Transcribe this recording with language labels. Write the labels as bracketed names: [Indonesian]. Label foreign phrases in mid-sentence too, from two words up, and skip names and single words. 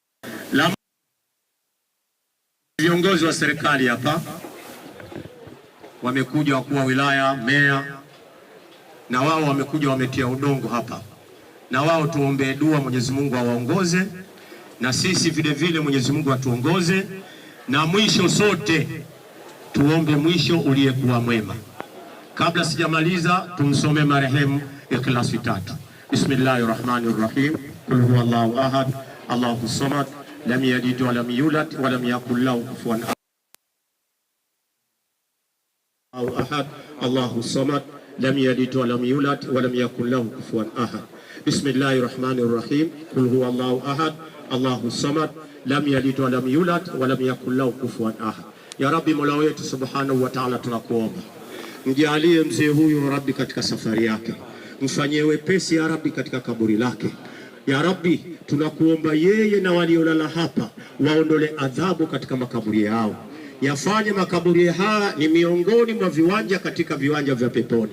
[Swahili] Viongozi wa serikali hapa wamekuja, wakuu wa wilaya, meya, na wao wamekuja wametia udongo hapa, na wao tuombe dua Mwenyezi Mungu awaongoze, na sisi vile vile Mwenyezi Mungu atuongoze, na mwisho sote tuombe mwisho uliyekuwa mwema. Kabla sijamaliza, tumsome marehemu Ikhlasi 3. [Arabic] بسم الله الرحمن الرحيم. قل هو الله أحد، الله الصمد، لم يلد ولم يولد ولم يكن له كفوا أحد. الله الصمد، لم يلد ولم يولد ولم يكن له كفوا أحد. بسم الله الرحمن الرحيم. قل هو الله أحد، الله الصمد، لم يلد ولم يولد ولم يكن له كفوا أحد. يا رب, [Swahili] Mola wetu [Arabic] سبحانه وتعالى, [Swahili] tunakuomba mjalie mzee huyu Rabbi katika safari yake, mfanyie wepesi [Arabic] يا رب [Swahili] katika kaburi lake. [Arabic] يا رب, [Swahili] tunakuomba yeye na waliolala hapa waondole adhabu katika makaburi yao, yafanye makaburi haya ni miongoni mwa viwanja katika viwanja vya peponi.